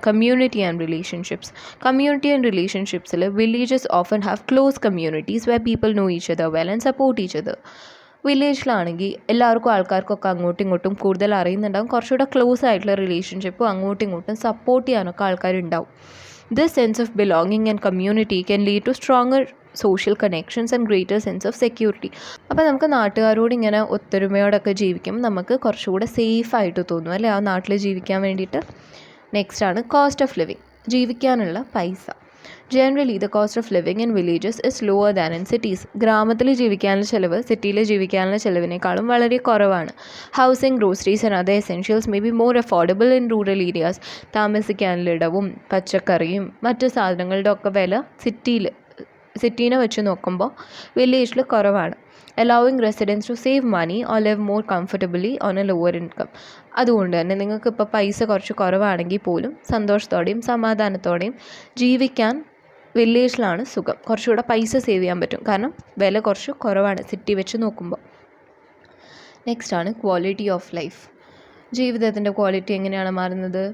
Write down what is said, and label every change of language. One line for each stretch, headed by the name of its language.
English: Community and relationships. Community and റിലേഷൻഷിപ്സിൽ villages often have close communities where people know each other well and support each other.
Malayalam: വില്ലേജിലാണെങ്കിൽ ആൾക്കാർക്കൊക്കെ അങ്ങോട്ടും ഇങ്ങോട്ടും കൂടുതൽ അറിയുന്നുണ്ടാവും, കുറച്ചുകൂടെ close ആയിട്ടുള്ള റിലേഷൻഷിപ്പും അങ്ങോട്ടും ഇങ്ങോട്ടും സപ്പോർട്ട് ചെയ്യാനൊക്കെ ആൾക്കാരുണ്ടാവും.
English: This sense of belonging and community can lead to stronger social connections and greater sense of security.
Malayalam: അപ്പോൾ നമുക്ക് നാട്ടുകാരോട് ഇങ്ങനെ ഒത്തൊരുമയോടൊക്കെ ജീവിക്കും, നമുക്ക് കുറച്ചുകൂടെ സേഫായിട്ട് തോന്നും അല്ലേ ആ നാട്ടിൽ ജീവിക്കാൻ വേണ്ടിയിട്ട്.
English: നെക്സ്റ്റാണ് cost of living,
Malayalam: ജീവിക്കാനുള്ള പൈസ.
English: Generally the cost of living in villages is lower than in cities.
Malayalam: ഗ്രാമത്തിൽ ജീവിക്കാനുള്ള ചിലവ് സിറ്റിയിൽ ജീവിക്കാനുള്ള ചിലവിനേക്കാളും വളരെ കുറവാണ്.
English: Housing, groceries and other essentials may be more affordable in rural areas.
Malayalam: താമസിക്കാനുള്ള ഇടവും പച്ചക്കറിയും മറ്റ് സാധനങ്ങളുടെ ഒക്കെ വില സിറ്റീനെ വെച്ച് നോക്കുമ്പോൾ വില്ലേജിൽ കുറവാണ്.
English: allowing residents to save money or live more comfortably on a lower income.
Malayalam: അതുകൊണ്ട് തന്നെ നിങ്ങൾക്കിപ്പോൾ പൈസ കുറച്ച് കുറവാണെങ്കിൽ പോലും സന്തോഷത്തോടെയും സമാധാനത്തോടെയും ജീവിക്കാൻ വില്ലേജിലാണ് സുഖം. കുറച്ചുകൂടെ പൈസ സേവ് ചെയ്യാൻ പറ്റും, കാരണം വില കുറച്ച് കുറവാണ് സിറ്റി വെച്ച് നോക്കുമ്പോൾ. നെക്സ്റ്റ് ആണ് ക്വാളിറ്റി ഓഫ് ലൈഫ്. ജീവിതത്തിൻ്റെ ക്വാളിറ്റി എങ്ങനെയാണ് മാറുന്നത്?